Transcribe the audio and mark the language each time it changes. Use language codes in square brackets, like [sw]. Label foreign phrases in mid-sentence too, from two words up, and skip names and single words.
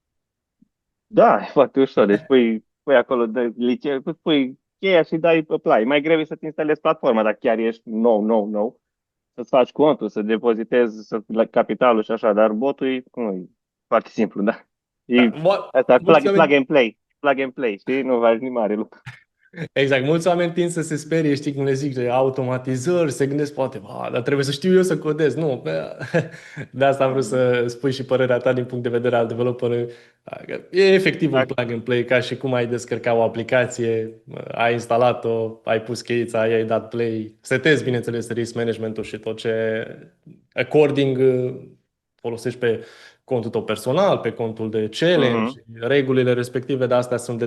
[ro] Da, e foarte ușor. Deci pui acolo de liceu, pui cheia și dai apply. Mai greu e să-ți instalezi platforma, dacă chiar ești nou. Să-ți faci contul, să depozitezi la capitalul și așa, dar botul e foarte simplu, da. E Da. asta, Mulți [en] plug [ro] oameni [en] and play. Plug and play, [ro] știi? Nu faci nimic mare lucru. Exact. Mulți oameni tind să se sperie, știi, când le zic de automatizări, se gândesc poate, dar trebuie să știu eu să codez. Nu. De asta am vrut să spui și părerea ta din punct de vedere al developerului. E efectiv un Dacă, [en] plug and play, [ro] ca și cum ai descărca o aplicație, ai instalat-o, ai pus cheița, ai dat play, setezi, bineînțeles, [en] risk management-ul [ro] și tot ce according folosești pe contul tău personal, pe contul de challenge, mhm. regulile respective, de astea sunt